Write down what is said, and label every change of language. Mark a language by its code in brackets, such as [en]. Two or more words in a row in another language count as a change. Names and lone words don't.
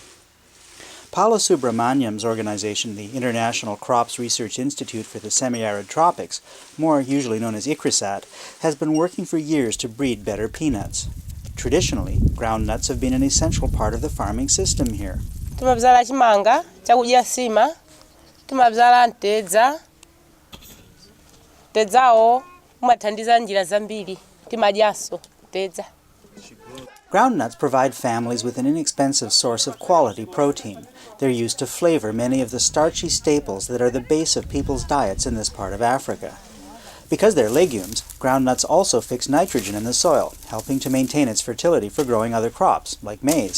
[en] Paula Subramaniam's organization, the International Crops Research Institute for the Semi-Arid Tropics, more usually known as ICRISAT, has been working for years to breed better peanuts. Traditionally, groundnuts have been an essential part of the farming system here. [ny] Tumabzala chimanga, chakudya sima, tumabzala ntedza. Tedzao umathandiza njira zambiri, timadyaso tedza. [en] Groundnuts provide families with an inexpensive source of quality protein. They're used to flavor many of the starchy staples that are the base of people's diets in this part of Africa. Because they're legumes, groundnuts also fix nitrogen in the soil, helping to maintain its fertility for growing other crops, like maize.